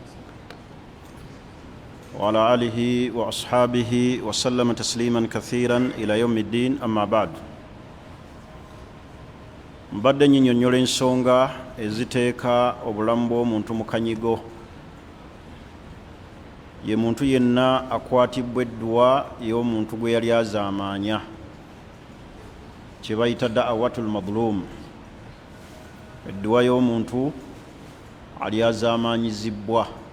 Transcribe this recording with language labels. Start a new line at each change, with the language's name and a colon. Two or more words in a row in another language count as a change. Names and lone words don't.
Arabic: وعلى آله وأصحابه وسلم تسليما كثيرا إلى يوم الدين أما بعد.
Ganda: mbadde nnyinnyonnyola ensonga eziteeka obulamu bw'omuntu mu kanyigo. Ye muntu yenna akwatibwa edduwa y'omuntu gwe yali azaamaanya, kye bayita
Arabic: دعوة المظلوم,
Ganda: edduwa y'omuntu ali azaamaanyizibwa.